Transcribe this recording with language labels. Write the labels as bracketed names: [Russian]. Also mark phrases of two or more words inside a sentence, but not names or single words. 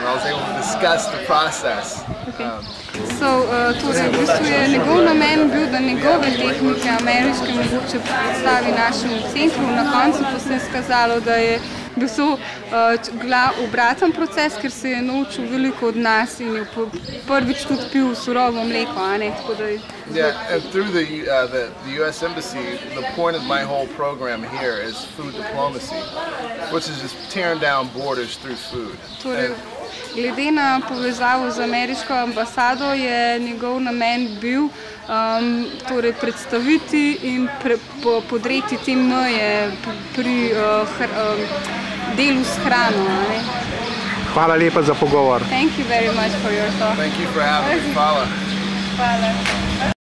[English] I was able to discuss the process. [Slovenian] Torej, v bistvu je njegov namen bil, da njegove tehnike ameriške mogoče predstavi našemu centru. Na koncu pa se je skazalo, da je bil obraten proces, ker se je naučil veliko od nas in je prvič tudi pil surovo mleko. [English] Yeah, and through the U.S. Embassy, the point of my whole program here is food diplomacy, which is just tearing down borders through food. [Slovenian] Glede na povezavo z ameriško ambasado je njegov namen bil predstaviti in podreti te meje pri delu s hrano. Hvala lepa za pogovor. [English] Thank you very much for your talk. Thank you for having me. [Slovenian] Hvala.